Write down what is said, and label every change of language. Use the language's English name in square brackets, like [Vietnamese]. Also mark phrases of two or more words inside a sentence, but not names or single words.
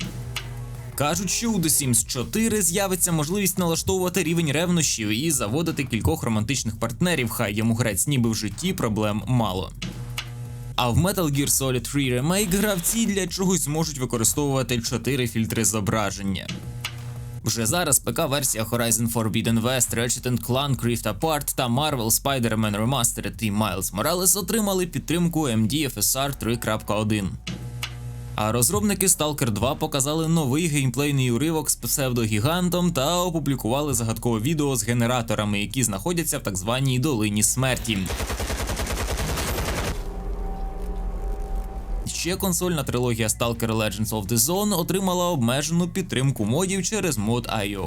[Ukrainian] Кажуть, що у The Sims 4 з'явиться можливість налаштовувати рівень ревнощів і заводити кількох романтичних партнерів, хай йому грець, ніби в житті проблем мало. А в Metal Gear Solid 3 Remake гравці для чогось зможуть використовувати 4 фільтри зображення. Вже зараз ПК-версія Horizon Forbidden West, Ratchet & Clank Rift Apart та Marvel Spider-Man Remastered і Miles Morales отримали підтримку MDFSR 3.1. А розробники Stalker 2 показали новий геймплейний уривок з псевдогігантом та опублікували загадкове відео з генераторами, які знаходяться в так званій Долині Смерті. Ще консольна трилогія Stalker Legends of the Zone отримала обмежену підтримку модів через Mod.io.